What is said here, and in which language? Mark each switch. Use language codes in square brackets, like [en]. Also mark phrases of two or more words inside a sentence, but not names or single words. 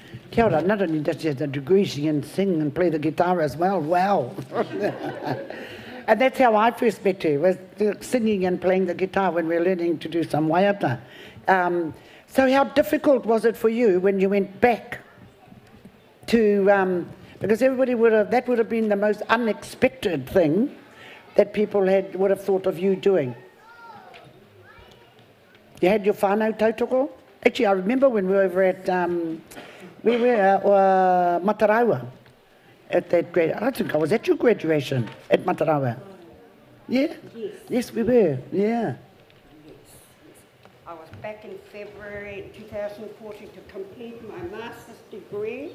[mi] Kia ora, [en] not only does she have a degree, she can sing and play the guitar as well. Wow. And that's how I first met her, was singing and playing the guitar when we were learning to do some waiata. So how difficult was it for you when you went back to, because everybody that would have been the most unexpected thing that people would have thought of you doing. You had your [mi] whānau tautoko? [en] Actually, I remember when we were over at, Moerewa at that grade. I think I was at your graduation at Moerewa. Yeah? Yes. Yes, we were, yeah. I was back in February 2014 to complete my master's degree.